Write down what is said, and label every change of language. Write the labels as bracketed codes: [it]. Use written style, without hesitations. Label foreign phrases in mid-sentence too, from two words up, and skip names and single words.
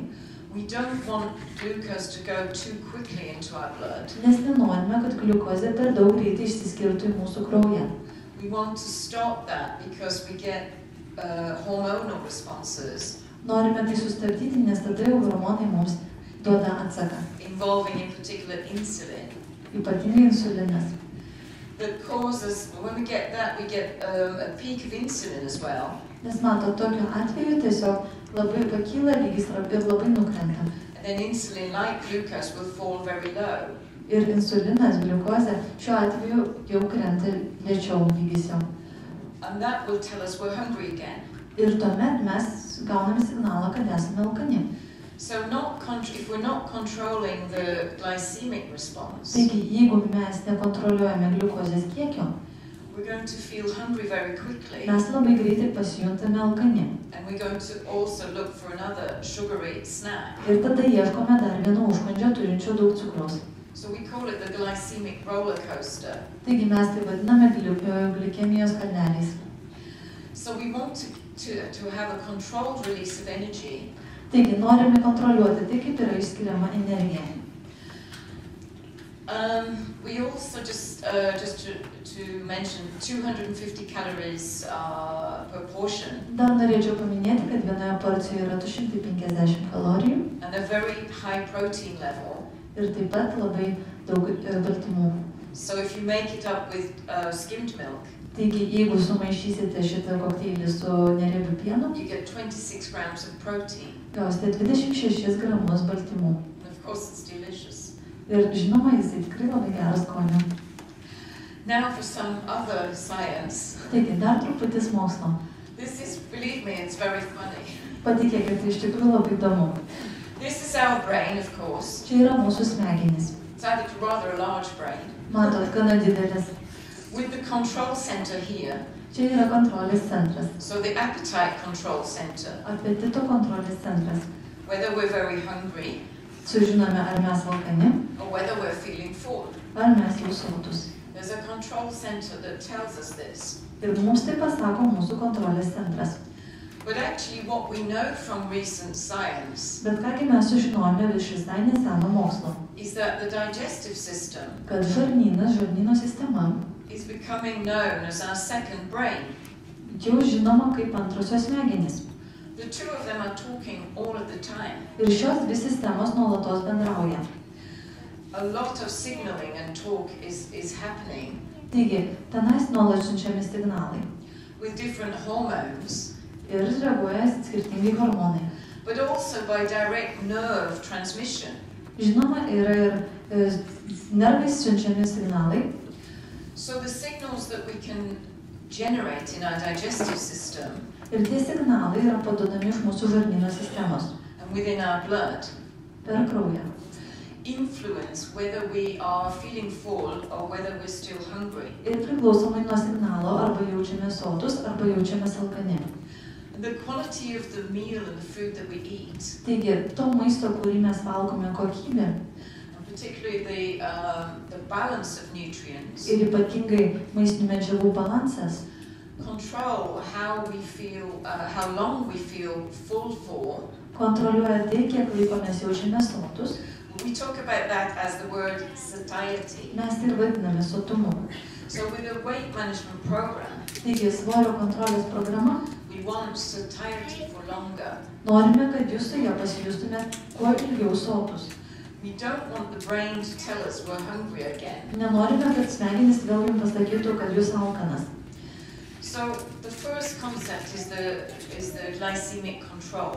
[en] We don't want glucose to go too quickly into our blood. [lt] nes nenorime, kad gliukozė per daug greitai išsiskirtų į mūsų kraują. [en] We want to stop that because we get hormonal responses [lt] Norime tai sustabdyti, nes tada jau hormonai mums duoda atsaką, [en] involving in particular insulin. [lt] ypatingai insulinas. [en] That causes, when we get that, we get a peak of insulin as well. [lt] Nes mato, tokiu atveju tiesiog labai pakyla lygis ir labai nukrenta. [en] And then insulin, like glucose, will fall very low. [lt] Ir insulinas, gliukozė, šiuo atveju jau krenta lėčiau lygis jau. [en] And that will tell us we're hungry again. [lt] Ir tuomet mes gauname signalą, kad esame alkani. [en] So if we're not controlling the glycemic response, [lt] Taigi, jeigu mes nekontroliuojame gliukozės kiekio, [en] we're going to feel hungry very quickly. [lt] mes labai greitai pasijuntame alkani. [en] And we're going to also look for another sugary snack. [lt] Ir tada ieškome dar vieno užkandžio turinčio daug cukraus. [en] So we call it the glycemic roller coaster. [lt] Taigi mes tai vadiname glikemijos kalneliais. [en] So we want to have a controlled release of energy. [lt] Taigi, norime kontroliuoti tai, kaip yra išskiriama energija. [en] We also just to mention 250 calories per portion. [lt] Dar norėčiau paminėti, kad vienoje porcijoje yra 250 kalorijų. [en] And a very high protein level. [lt] Ir taip pat labai daug baltymų. [en] So if you make it up with skimmed milk, [lt] taigi, jeigu sumaišysite šitą kokteilį su neriebiu pienu, [en] you get 26 grams of protein. [lt] Gausite 26 gramus baltymų. [en] And of course it's delicious. [lt] Ir žinoma, jisai tikrai labai geras skonio. [en] Now for some other science. [lt] Taigi, dar truputis mokslo. [en] This is, believe me, it's very funny. [lt] Patikėkit, tai iš tikrųjų labai įdomu. [en] This is our brain, of course. [lt] Čia yra mūsų smegenys. [en] It's rather a large brain. [lt] Matot, gana didelis. [en] With the control center here. [lt] Čia yra kontrolės centras. [en] So the appetite control center. [lt] Apetito kontrolės centras. [en] Whether we're very hungry. [lt] Sužinome, ar mes valkani. [en] Or whether we're feeling full. [lt] Ar mes jau sotus. [en] There's a control center that tells us this. [lt] Ir mums tai pasako mūsų kontrolės centras. [en] But actually what we know from recent science. [lt] Bet kągi mes sužinojome iš visai neseno mokslo. [en] Is that the digestive system. [lt] Kad žarnyno sistema. [en] Is becoming known as our second brain. [lt] Jau žinoma kaip antrosios smegenys. [en] The two of them are talking all of the time. [lt] Ir šios dvi sistemos nuolatos bendrauja. [en] A lot of signaling and talk is happening. [lt] Taigi, tenais nuolat siunčiami signalai. [en] With different hormones. [lt] Ir reaguoja skirtingai hormonai. [en] But also by direct nerve transmission. [lt] Žinoma, yra ir nervais siunčiami signalai. [en] So the signals that we can generate in our digestive system. [lt] Ir tie signalai yra paduodami iš mūsų žarnyno sistemos. [en] And within our blood. [lt] Per kraują. [en] Influence whether we are feeling full or whether we're still hungry. [lt] Ir priklausomai nuo signalo arba jaučiame sotus, arba jaučiame alkani. [en] The quality of the meal and the food that we eat. [lt] Taigi, to maisto, kurį mes valgome, kokybė. [en] Particularly the balance of nutrients. [lt] Ir ypatingai maistinių medžiagų balansas. [en] Control how we feel, how long we feel full for. [lt] Kontroliuoja tai, kiek laiko mes jaučiame sotus. [en] We talk about that as the word satiety. [lt] Mes ir vadiname sotumu. [en] So with a weight management program. [lt] Taigi, svorio kontrolės programa. [en] We want satiety for longer. [lt] Norime, kad jūs su ja pasijustumėt kuo ilgiau sotus. [en] We don't want the brain to tell us we're hungry again. [lt] Nenorime, kad smegenys vėl jums pasakytų, kad jūs alkanas. [en] So the first concept is the glycemic control.